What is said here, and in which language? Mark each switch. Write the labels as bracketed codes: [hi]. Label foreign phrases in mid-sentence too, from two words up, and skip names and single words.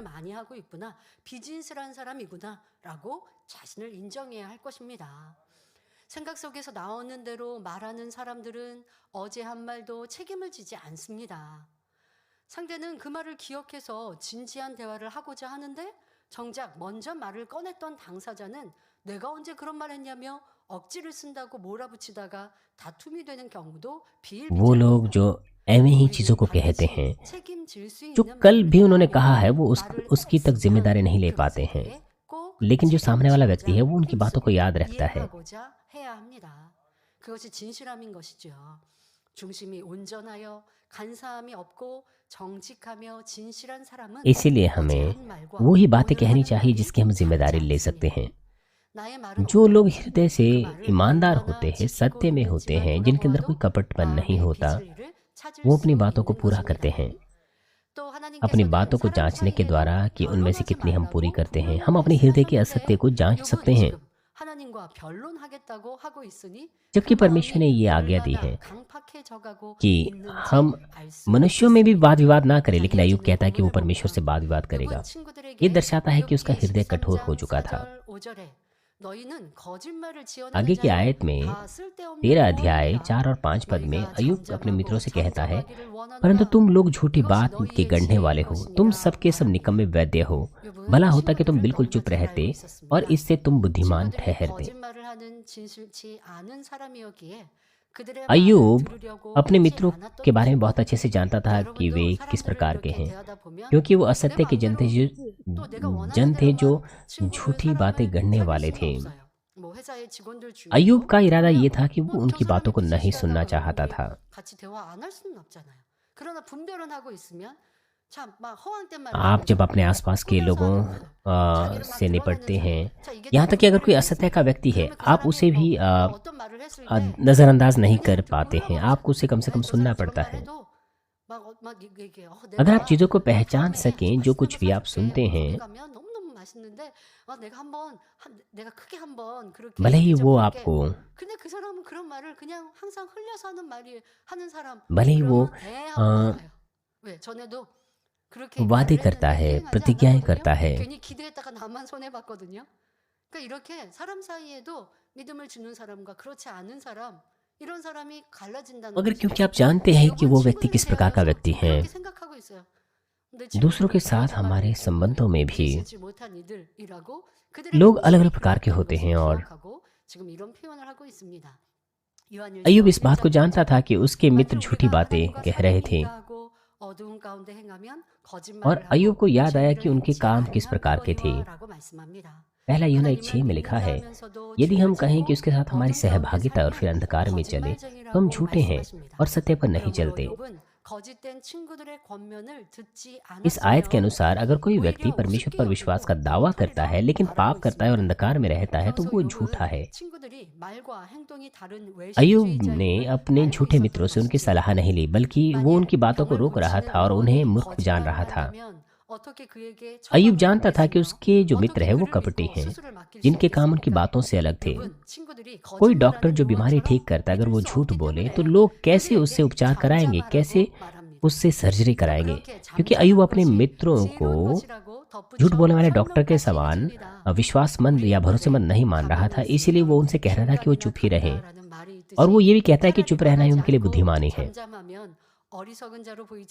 [ko] 말들을 많이 하고 있구나 비진실한 사람이구나라고 자신을 인정해야 할 것입니다. 생각 속에서 나오는 대로 말하는 사람들은 어제 한 말도 책임을 지지 않습니다. 상대는 그 말을 기억해서 진지한 대화를 하고자 하는데 정작 먼저 말을 꺼냈던 당사자는 내가 언제 그런 말 했냐며 억지를 쓴다고 몰아붙이다가 다툼이 되는 경우도 [hi] वो लोग [ko] 비일비재합니다. [hi] जो एवं ही चीज़ों [ko] 우리는 [hi] को कहते हैं [ko] 반드시 책임질 수 [hi] जो [ko] 있는 [hi] कल [ko] 말을 [hi] भी [ko] 해야 [hi] उन्होंने कहा [ko] 하고 [hi] है वो [ko] 말을 [hi] उसकी तक [ko] 했으면 [hi] जिम्मेदारी नहीं ले पाते [ko] 그것에 [hi] हैं, [ko] 대해 꼭 [hi] लेकिन जो सामने वाला व्यक्ति है [ko] 책임지고자 [hi] वो उनकी बातों को [ko] 힘쓰고 [hi] याद रखता है। [ko] 이해하고자 해야 합니다. 그것이 진실함인 것이죠. 중심이 온전하여 간사함이 없고 정직하며 진실한 사람은 [hi] इसीलिए [ko] 어제 [hi] हमें [ko] 한 말과 [hi] वो ही बातें [ko] 오늘 [hi] कहनी [ko] 하는 [hi] चाहिए [ko] 말이 [hi] जिसकी हम [ko] 다르지 [hi] जिम्मेदारी ले सकते [ko] 않습니다. [hi] हैं। [ko] 나의 말은 [hi] जो लोग [ko] 오늘도 [hi] हृदय से [ko] 그 말을 [hi] ईमानदार [ko] 얼마나 [hi] होते हैं, [ko] 지키고 [hi] सत्य में होते [ko] 있는지만 [hi] हैं, जिनके अंदर कोई [ko] 돌아보아도 [hi] कपटपन नहीं [ko] 마음에 [hi] होता, [ko] 빚을 일을 찾을 [hi] वो अपनी [ko] 수 [hi] बातों को [ko] 있는 [hi] पूरा करते [ko] 것입니다. [hi] हैं। [ko] 또 [hi] अपनी [ko] 하나님께서는 [hi] बातों को [ko] 사람 [hi] जांचने के [ko] 사이에도 [hi] द्वारा कि उनमें से [ko] 변론하지 [hi] कितनी हम पूरी [ko] 말라고 [hi] करते हैं, [ko] 분명히 [hi] हम अपने हृदय के [ko] 말씀하셨는데 [hi] असत्य को जांच सकते [ko] 욥은 [hi] हैं। [ko] 지금 하나님과 변론하겠다고 하고 있으니 그 [hi] जबकि परमेश्वर [ko] 마음이 [hi] ने ये आज्ञा दी [ko] 얼마나 [hi] है [ko] 강팍해져가고 [hi] कि [ko] 있는지 [hi] हम [ko] 알 수 [hi] मनुष्यों में भी [ko] 있습니다. [hi] वाद विवाद ना करें, लेकिन [ko] 자, [hi] अय्यूब [ko] 이어지는 [hi] कहता है कि वो [ko] 본문을 [hi] परमेश्वर से [ko] 보면 [hi] वाद विवाद करेगा। [ko] 욥은 [hi] ये [ko] 친구들에게 [hi] दर्शाता है कि उसका [ko] 욥기 [hi] हृदय कठोर हो [ko] 13장 [hi] चुका था। [ko] 4절 5절에 너희는 거짓말을 지어내는 [hi] आगे की [ko] 자여 [hi] आयत में [ko] 다 쓸데없는 [hi] 13 अध्याय [ko] 모함이라 [hi] 4 और 5 पद में [ko] 너희가 [hi] अय्यूब अपने मित्रों [ko] 잠잠하고 [hi] से कहता है, [ko] 잠잠하기를 [hi] परंतु [ko] 원한다. [hi] तुम लोग झूठी [ko] 이것이 [hi] बात के [ko] 너희의 [hi] गढ़ने [ko] 지혜일 [hi] वाले हो, तुम [ko] 것이니라 [hi] सबके सब [ko] 말합니다. [hi] निकम्मे वैद्य हो। [ko] 욥은 [hi] भला होता कि तुम [ko] 친구들을 [hi] बिल्कुल [ko] 너무나 [hi] चुप [ko] 잘 알고 [hi] रहते और [ko] 있었습니다. [hi] इससे तुम बुद्धिमान [ko] 친구들이 [hi] ठहरते। [ko] 거짓말을 하는 진실치 않은 사람이었기에 그들의 말을 [hi] अय्यूब [ko] 들으려고 [hi] अपने [ko] 하지 [hi] मित्रों [ko] 않았던 [hi] के बारे में [ko] 것입니다. [hi] बहुत अच्छे से जानता था कि वे [ko] 여러분도 [hi] किस [ko] 사람들을 [hi] प्रकार के [ko] 그렇게 [hi] हैं, [ko] 대하다 보면 [hi] क्योंकि वो [ko] 내 [hi] असत्य के जन थे, [ko] 또 내가 원하는 [hi] जन थे जो [ko] 대로만 친구를 [hi] झूठी बातें [ko] 사람을 [hi] गढ़ने [ko] 사귈 [hi] वाले [ko] 수는 [hi] थे। [ko] 없어요. 뭐 회사의 직원들 [hi] अय्यूब [ko] 중에도 [hi] का इरादा ये [ko] 그러면 [hi] था कि वो [ko] 저 [hi] उनकी बातों [ko] 사람이 [hi] को नहीं सुनना [ko] 비즈니스하다가 [hi] चाहता [ko] 우리 [hi] था। [ko] 같이 대화 안 할 수는 없잖아요. 그러나 분별은 하고 있으면 참 막 허황된 말을 [hi] आप जब [ko] 하면서 [hi] अपने आसपास के [ko] 꾸며서 [hi] लोगों [ko] 하는 자기를 막 [hi] से [ko] 드러내는 [hi] निपटते [ko] 사람. [hi] हैं, [ko] 자 이게 [hi] यहाँ तक कि अगर कोई [ko] 분별이 [hi] असत्य [ko] 있습니다. [hi] का व्यक्ति है, [ko] 그러면 그 [hi] आप [ko] 사람이 [hi] उसे भी [ko] 어떤 말을 했을 때 [hi] नज़रअंदाज नहीं कर [ko] 그냥 [hi] पाते हैं, [ko] 물러가죠. [hi] आपको उसे कम से कम [ko] 아니, 저 [hi] सुनना [ko] 사람 [hi] पड़ता [ko] 저런 [hi] है। [ko] 말해도 막 이게 [hi] अगर आप [ko] 내가 [hi] चीज़ों को पहचान [ko] 다음에 [hi] सकें, जो कुछ भी [ko] 맛있는 거 [hi] आप [ko] 사줄게. [hi] सुनते [ko] 거기 [hi] हैं, [ko] 가면 너무너무 맛있는데 내가 내가 크게 한번 그렇게 [hi] भले ही वो [ko] 대접할게. [hi] आपको [ko] 근데 그 사람은 그런 말을 그냥 항상 흘려서 하는 사람. [hi] भले ही वो [ko] 그러면 대하고 अ, 가요. 왜? 전에도 그렇게 [hi] वादे [ko] 말을 [hi] करता [ko] 했는데 [hi] है, [ko] 수행하지 [hi] प्रतिज्ञाएं [ko] 않았거든요. [hi] करता है, [ko] 괜히 기대했다가 나만 손해 봤거든요. 그러니까 이렇게 사람 사이에도 믿음을 주는 사람과 그렇지 않은 사람 이런 사람이 갈라진다는 [hi] मगर [ko] 거죠. [hi] क्योंकि आप जानते हैं कि [ko] 욥은 [hi] वो व्यक्ति [ko] 친구들을 [hi] किस प्रकार का [ko] 대하여서 [hi] व्यक्ति है, [ko] 그렇게 생각하고 있어요. 내 [hi] दूसरों के [ko] 친구들은 [hi] साथ हमारे [ko] 거짓말을 [hi] संबंधों में भी [ko] 진실치 못한 이들이라고 그들의 [hi] लोग [ko] 모습을 [hi] अलग अलग प्रकार के [ko] 그런 [hi] होते [ko] 것을 [hi] हैं, और [ko] 기억하고 지금 이런 표현을 하고 있습니다. [hi] अय्यूब [ko] 요한일서 [hi] इस बात को [ko] 1장 [hi] जानता [ko] 9절 [hi] था कि उसके मित्र [ko] 만일 [hi] झूठी [ko] 우리가 [hi] बातें [ko] 하나님과 [hi] कह रहे [ko] 사랑을 [hi] थे, [ko] 인가하고 어두운 가운데 행하면 [hi] और [ko] 거짓말을 [hi] अय्यूब [ko] 하고 [hi] को याद आया कि [ko] 진리를 [hi] उनके [ko] 행치 [hi] काम किस [ko] 아니한 [hi] प्रकार के थे। [ko] 거니와라고 말씀합니다. [hi] पहला यूहन्ना [ko] 하나님을 [hi] 1:6 में लिखा है, [ko] 믿는다면서도 [hi] यदि हम [ko] 죄를 [hi] कहें कि [ko] 짓고 [hi] उसके साथ हमारी [ko] 어둠 가운데 [hi] सहभागिता और फिर [ko] 살면 [hi] अंधकार में चले, तो हम [ko] 거짓말쟁이라고 [hi] झूठे हैं [ko] 말씀하십니다. [hi] और सत्य पर नहीं [ko] 그러므로 [hi] चलते। [ko] 욥은 거짓된 친구들의 권면을 듣지 [hi] इस आयत के [ko] 않았으며 [hi] अनुसार अगर कोई व्यक्ति [ko] 오히려 [hi] परमेश्वर [ko] 우습게 [hi] पर विश्वास का [ko] 여기고 [hi] दावा करता है, लेकिन [ko] 엉터리라 [hi] पाप [ko] 말하고 [hi] करता है और [ko] 있습니다. [hi] अंधकार में रहता है, तो [ko] 평소 [hi] वो झूठा [ko] 욥은 [hi] है। [ko] 친구들이 말과 행동이 다른 [hi] अय्यूब ने [ko] 외식주의자임을 [hi] अपने [ko] 알고 [hi] झूठे [ko] 있었던 [hi] मित्रों से उनकी [ko] 것이지요. [hi] सलाह नहीं ली, बल्कि वो [ko] 만일 [hi] उनकी बातों को [ko] 병을 [hi] रोक रहा [ko] 고치는 [hi] था और उन्हें [ko] 의원이 [hi] मूर्ख जान रहा [ko] 거짓말을 [hi] था। [ko] 한다면 어떻게 그에게 [hi] अय्यूब [ko] 처방을 [hi] जानता था कि [ko] 하겠으며 [hi] उसके जो मित्र [ko] 어떻게 [hi] है वो [ko] 그를 [hi] कपटी [ko] 믿고 [hi] हैं, [ko] 수술을 맡길 수 [hi] जिनके काम उनकी [ko] 있겠습니까? [hi] बातों से अलग थे। [ko] 욥은 친구들이 [hi] कोई डॉक्टर [ko] 거짓말하는 [hi] जो बीमारी [ko] 용어처럼 [hi] ठीक करता है, अगर [ko] 믿을 [hi] वो [ko] 수 [hi] झूठ [ko] 없기 [hi] बोले, [ko] 때문에 [hi] तो लोग कैसे उससे [ko] 그에게 [hi] उपचार कराएंगे, कैसे [ko] 잠잠하라고 말합니다. [hi] उससे सर्जरी कराएंगे, [ko] 그렇게 [hi] क्योंकि अय्यूब [ko] 잠잠한 [hi] अपने [ko] 것이 [hi] मित्रों [ko] 지혜로운 [hi] को [ko] 것이라고 [hi] झूठ [ko] 덧붙여 [hi] बोलने वाले डॉक्टर के [ko] 설명까지 [hi] समान [ko] 해줍니다. [hi] विश्वासमंद या [ko] 우리 [hi] भरोसेमंद [ko] 말에 [hi] नहीं मान रहा था, [ko] 가면이 [hi] इसीलिए वो [ko] 있으면 [hi] उनसे कह रहा था कि वो [ko] 중간이나 [hi] चुप ही रहें। [ko] 간다라는 말이 [hi] और वो [ko] 있듯이 [hi] ये भी कहता है कि [ko] 차라리 [hi] चुप रहना ही [ko] 말하지 [hi] उनके लिए [ko] 않고 [hi] बुद्धिमानी है। [ko] 잠잠하면 어리석은 자로 보이지